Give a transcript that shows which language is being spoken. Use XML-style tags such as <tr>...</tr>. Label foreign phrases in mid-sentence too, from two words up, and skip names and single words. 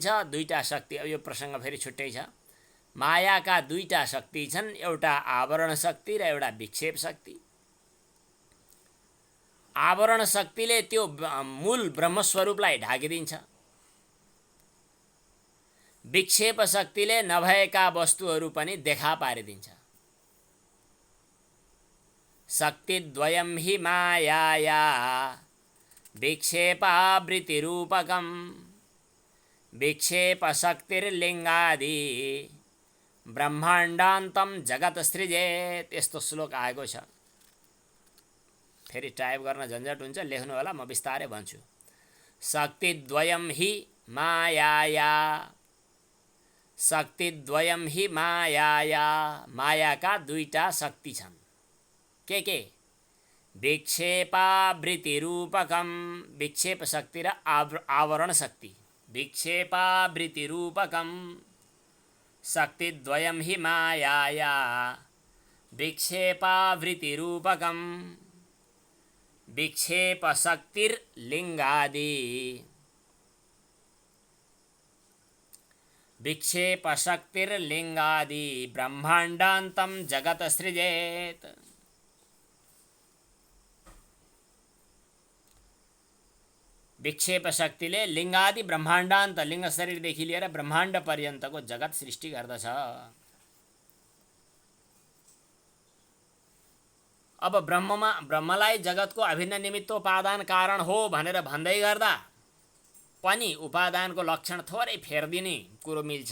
<ne>दुईटा शक्ति, अब यो प्रसङ्ग फेरि छुट्टै छ। मायाका दुईटा शक्ति छन्, एउटा आवरण शक्ति र एउटा विक्षेप शक्ति। आवरण शक्तिले त्यो मूल ब्रह्मस्वरूपलाई ढाकिदिन्छ, विक्षेप शक्तिले नभएका वस्तुहरू पनि देखा पारिदिन्छ।</ne> <sa>शक्तिद्वयं हि मायाया विक्षेपावृत्तिरूपकं विक्षेपशक्तिर्लिङ्गादि ब्रह्माण्डान्तं जगत सृजेत्।</sa> <ne>यस्तो श्लोक आएको छ। फेरि टाइप गर्न झन्झट हुन्छ, लेख्नु होला, म बिस्तारै भन्छु।</ne> <sa>शक्तिद्वयं हि मायाया, शक्तिद्वयं हि मायाया,</sa> <ne>मायाका दुईटा शक्ति छन्। के विक्षेपावृत्तिरूपकं, विक्षेप शक्ति र आवरण शक्ति।</ne> <sa>विक्षेपावृत्तिरूपकं शक्तिद्वयं हि मायाया विक्षेपावृत्तिरूपकं विक्षेपशक्तिर्लिङ्गादि विक्षेपशक्तिर्लिङ्गादि ब्रह्माण्डान्तं जगत सृजेत्।</sa> <ne>विक्षेप शक्तिले</ne> <sa>लिङ्गादि ब्रह्माण्डान्त,</sa> <ne>लिङ्ग शरीरदेखि लिएर ब्रह्माण्ड पर्यन्तको जगत सृष्टि गर्दछ। अब ब्रह्मलाई जगतको अभिन्न निमित्तोपादान कारण हो भनेर भन्दै गर्दा पनि उपादानको लक्षण थोरै फेरिदिने कुरो मिल्छ।</ne>